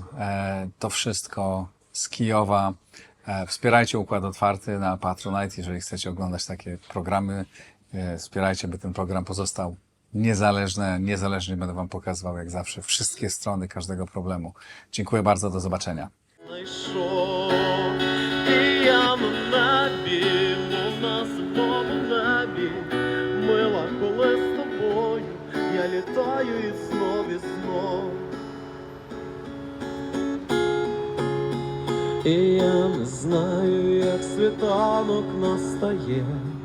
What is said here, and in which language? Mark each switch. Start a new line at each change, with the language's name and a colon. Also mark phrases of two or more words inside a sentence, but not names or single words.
Polish: To wszystko z Kijowa. Wspierajcie Układ Otwarty na Patronite, jeżeli chcecie oglądać takie programy. Wspierajcie, by ten program pozostał niezależny. Niezależnie będę wam pokazywał, jak zawsze, wszystkie strony każdego problemu. Dziękuję bardzo, do zobaczenia.
Ukrainian: Знайшов, і я на небі, мов на зимовому небі, мила, коли з тобою я літаю і знов. І я не знаю, як світанок настає,